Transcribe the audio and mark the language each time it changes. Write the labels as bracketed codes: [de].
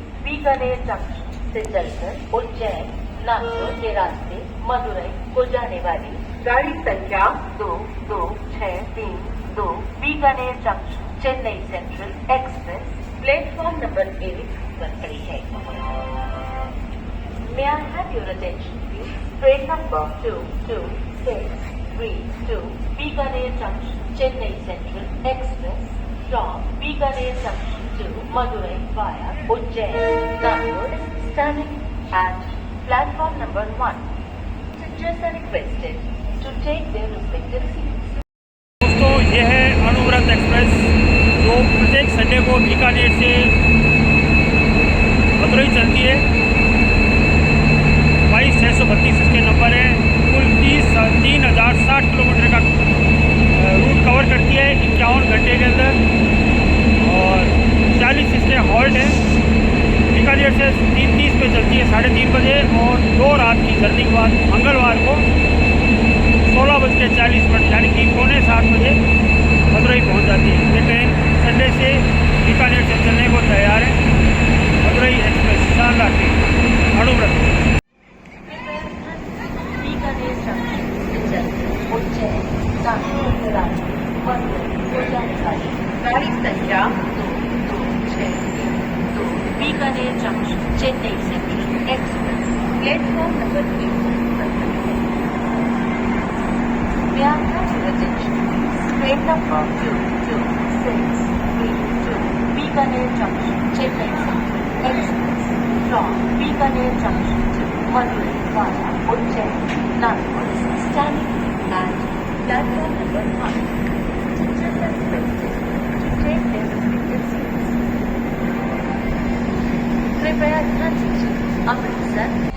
[hi] Bikaner junction से चलकर उज्जैन नागपुर के रास्ते मदुरई को जाने वाली गाड़ी संख्या 226332 Bikaner junction Chennai central express platform number 8 पर खड़ी है। [en] May I have your attention please? Train number 22632 Bikaner Junction Chennai Central Express from Bikaner Junction to Madurai via Ujjain, Nagpur standing at platform number 1. Passengers are requested to take their respective seats. [hi] दोस्तों ये है Anuvrat express जो प्रत्येक Sunday को बीकानेर से मदुरई चलती है। 22,632 इसके नंबर है। कुल 3,060 किलोमीटर का रूट कवर करती है 51 घंटे के अंदर और 40 इसके हॉल्ट है। बीकानेर से 3:30 पे चलती है 3:30 बजे और 2 रात की जर्नी के बाद मंगलवार को 16:40 यानी कि 6:45 बजे मदुरई पहुंच जाती है। ये ट्रेन संडे से बीकानेर से चलने को तैयार है। मदुरई एक्सप्रेस शानदार ट्रेन अनुव्रत। बीकानेर जंक्शन से चलकर उज्जैन नागपुर के रास्ते मदुरई को जाने वाली गाड़ी संख्या 226332 Bikaner junction Chennai central express platform number 3 पर खड़ी है। [en] May I have your attention please? Train number 22632 Bikaner Junction Chennai Central Express from Bikaner Junction to Madurai via Ujjain, Nagpur standing at platform number 1. Passengers are requested to take their respective seats. [hi] कृपया ध्यान दीजिए अमृतसर